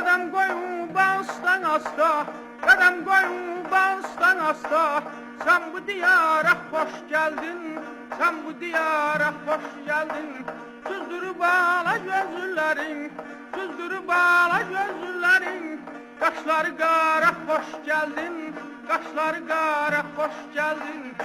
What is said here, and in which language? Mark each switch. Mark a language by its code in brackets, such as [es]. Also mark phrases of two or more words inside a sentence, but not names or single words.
[az] Qədəm qoyun bağıstan asta, qədəm qoyun bağıstan asta. [tr] Sen bu diyara hoş geldin, sen bu diyara hoş geldin. Süzdürüp bağla gözlerin, süzdürüp bağla gözlerin. Kaşları qara hoş geldin, kaşları qara hoş geldin.